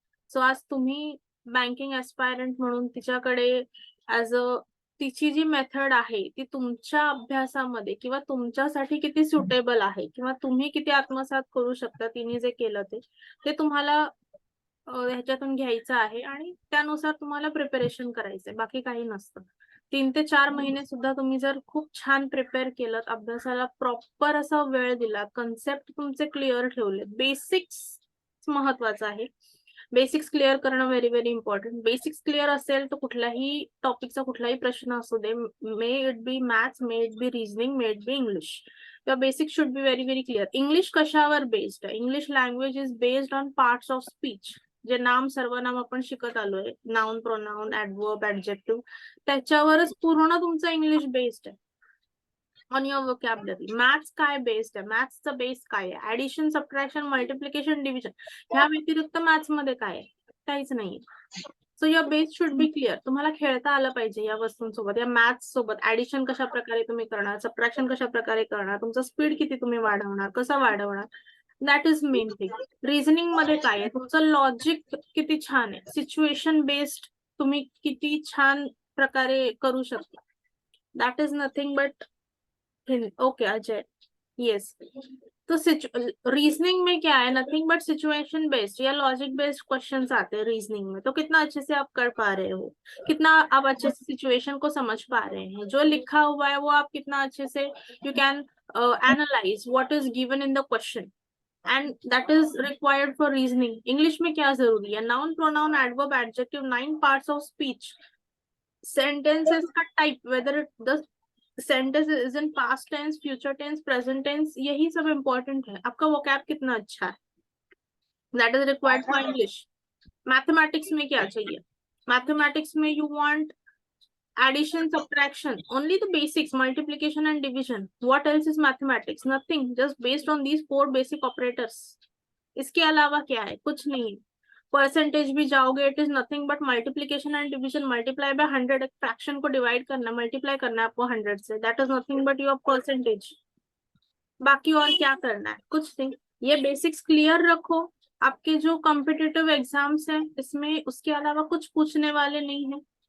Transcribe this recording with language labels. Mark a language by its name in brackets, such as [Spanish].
[Marathi] So आज तुम्ही banking ऍस्पायरंट म्हणून तिच्याकडे ऍज अ तिची जी मेथड आहे ती तुमच्या अभ्यासामध्ये किंवा तुमच्यासाठी किती सुटेबल आहे किंवा तुम्ही किती आत्मसात करू शकता, तिने जे केलं ते तुम्हाला ह्याच्यातून घ्यायचं आहे आणि त्यानुसार तुम्हाला प्रिपरेशन करायचंय, बाकी काही नसतं. 3 ते 4 महिने सुद्धा तुम्ही जर खूप छान प्रिपेअर केलं, अभ्यासाला प्रॉपर असा वेळ दिला, कन्सेप्ट तुमचे क्लिअर ठेवले, बेसिक्स महत्वाचं आहे. बेसिक्स क्लिअर करणं very very important. Basics clear असेल तर कुठल्याही टॉपिकचा कुठलाही प्रश्न असू दे, [English] May it be maths, may it be reasoning, may it be English, your basics should be very very clear. [Marathi] English कशावर बेस्ड आहे? [English] English language is based on parts of speech. [Marathi] जे नाम सर्वनाम आपण शिकत आलोय, नाउन, प्रोनाउन, ऍडवर्ब, ऍडजेक्टिव्ह, त्याच्यावरच पूर्ण तुमचं इंग्लिश बेस्ड आहे. [English] On your vocabulary. [Marathi] मॅथ्स काय बेस्ड आहे? मॅथ्सचा बेस काय आहे? Addition, subtraction, multiplication, division. ह्या व्यतिरिक्त मॅथ्स मध्ये काय आहे? काहीच नाही. [English] So your base should be clear. [Marathi] तुम्हाला खेळता आलं पाहिजे या वस्तूंसोबत, या मॅथ्स सोबत. ऍडिशन कशा प्रकारे तुम्ही करणार, सबट्रॅक्शन कशा प्रकारे करणार, तुमचा स्पीड किती तुम्ही वाढवणार, कसं वाढवणार, [English] That is main thing. [Marathi] Reasoning मध्ये काय आहे, तुमचं लॉजिक किती छान आहे, सिच्युएशन बेस्ड तुम्ही किती छान प्रकारे करू शकता. [English] That is nothing but okay Ajay. Yes. [Hindi] तो रीजनिंग में क्या है, नथिंग बट सिचुएशन बेस्ड या लॉजिक बेस्ड क्वेश्चंस आते हैं रीजनिंग में. तो कितना अच्छे से आप कर पा रहे हो, कितना आप अच्छे से सिचुएशन को समझ पा रहे हैं, जो लिखा हुआ है वो आप कितना अच्छे से [English] You can analyse what is given in the question, and that is required for reasoning. [Hindi] English में क्या जरूरी है? Noun, pronoun, adverb, adjective, 9 parts of speech, sentences का type, [English] whether the sentence is in past tense, future tense, present tense, [Hindi] यही सब important है. आपका vocab कितना अच्छा है, [English] That is required for English. [Hindi] Mathematics में क्या चाहिए? मैथमेटिक्स में [English] You want addition, subtraction, only the basics, multiplication and division. What else is mathematics? Nothing, just based on these 4 basic operators. [Hindi] इसके अलावा क्या है? कुछ नहीं है. परसेंटेज भी जाओगे, [English] it is nothing but multiplication and division, [Hindi] multiply by 100, एक फ्रैक्शन को डिवाइड करना, मल्टीप्लाई करना है आपको 100 से, [English] That is nothing but your percentage. [Hindi] बाकी और क्या करना है? कुछ नहीं. ये बेसिक्स क्लियर रखो. आपके जो कॉम्पिटिटिव एग्जाम्स हैं इसमें उसके अलावा कुछ पूछने वाले नहीं है.